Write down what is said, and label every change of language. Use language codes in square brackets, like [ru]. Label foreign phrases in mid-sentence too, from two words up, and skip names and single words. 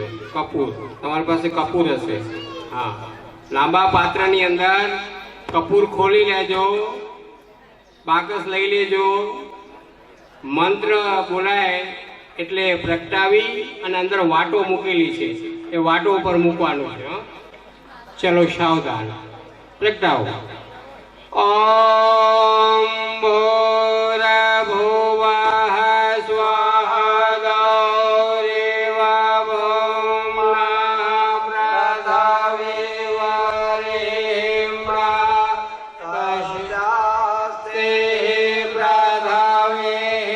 [gu] કપૂર તમારી પાસે કપૂર હશે, હા, લાંબા પાત્રની અંદર કપૂર ખોલી લેજો, બાકસ લઈ લેજો, મંત્ર બોલાય એટલે પ્રગટાવી અને અંદર વાટો મૂકેલી છે એ વાટો ઉપર મૂકવાનું છે। [hi] चलो सावधान, प्रगटाओ। [sa] ओम भूर्भुवः स्वः गौरीवं पृथ्वी पृथ्वी